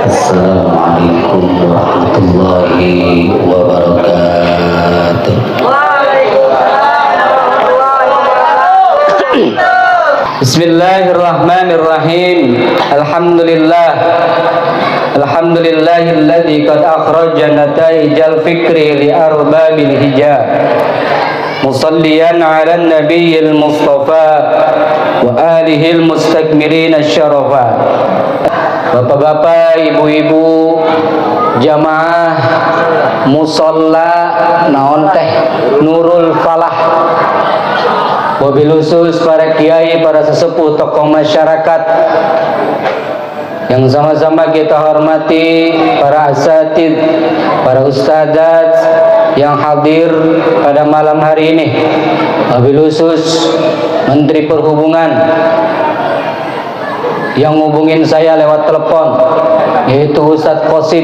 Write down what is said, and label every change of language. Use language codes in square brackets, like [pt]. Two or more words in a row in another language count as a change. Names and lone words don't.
[ar] السلام عليكم ورحمة الله وبركاته. بسم الله الرحمن الرحيم. الحمد لله الذي قد أخرج نتائج الفكر لأرباب الحجى. مصليا على النبي المصطفى وآله المستكملين الشرفا. [id] Bapak-bapak, ibu-ibu, jamaah musalla [su] naon teh [id] Nurul Falah, [ar] وبالخصوص [id] para kiai, para sesepuh, tokoh masyarakat yang sama-sama kita hormati, para asatid, para ustadzat yang hadir pada malam hari ini, [ar] وبالخصوص [id] Menteri Perhubungan yang ngubungin saya lewat telepon, yaitu Ustadz Qasim.